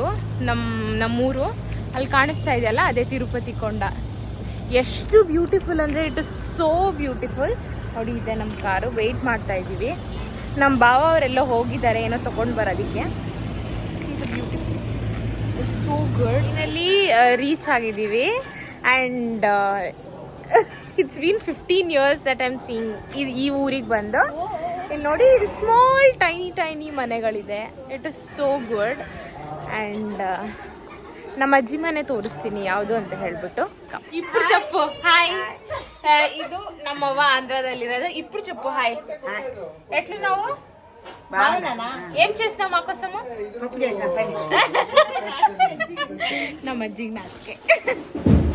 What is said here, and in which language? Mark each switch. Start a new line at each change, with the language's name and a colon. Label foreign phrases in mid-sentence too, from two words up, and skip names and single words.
Kannada: ನಮ್ಮೂರು ಅಲ್ಲಿ ಕಾಣಿಸ್ತಾ ಇದೆಯಲ್ಲ, ಅದೇ ತಿರುಪತಿ ಕೊಂಡ. ಎಷ್ಟು ಬ್ಯೂಟಿಫುಲ್ ಅಂದರೆ
English: it is so beautiful.
Kannada: ನೋಡಿ, ಇದೆ ನಮ್ಮ ಕಾರು. ವೆಯ್ಟ್ ಮಾಡ್ತಾ ಇದ್ದೀವಿ. ನಮ್ಮ ಭಾವ ಅವರೆಲ್ಲ ಹೋಗಿದ್ದಾರೆ ಏನೋ ತೊಗೊಂಡು ಬರೋದಕ್ಕೆ.
English: beautiful, it's so good.
Kannada: ಇನ್ನಲ್ಲಿ ರೀಚ್ ಆಗಿದ್ದೀವಿ.
English: and it's been 15 years that I am seeing
Kannada: ಈ ಊರಿಗೆ ಬಂದು. ಇಲ್ಲಿ ನೋಡಿ,
English: small tiny
Kannada: ಮನೆಗಳಿದೆ.
English: it is so good.
Kannada: ಆ್ಯಂಡ್ ನಮ್ಮ ಅಜ್ಜಿ ಮನೆ ತೋರಿಸ್ತೀನಿ ಯಾವುದು ಅಂತ ಹೇಳ್ಬಿಟ್ಟು. ಇಬ್ರು చెప్పు ಹಾಯ್. ಇದು ನಮ್ಮವ್ವ ఆంధ్రాದಲ್ಲಿರೋದು. ಇಬ್ರು చెప్పు ಹಾಯ್.
Telugu: ఎట్లు ನಾವು ఏం చేస్తున్నావు మా కోసము?
Kannada: ನಮ್ಮ ಅಜ್ಜಿಗೆ ನಾಚಿಕೆ.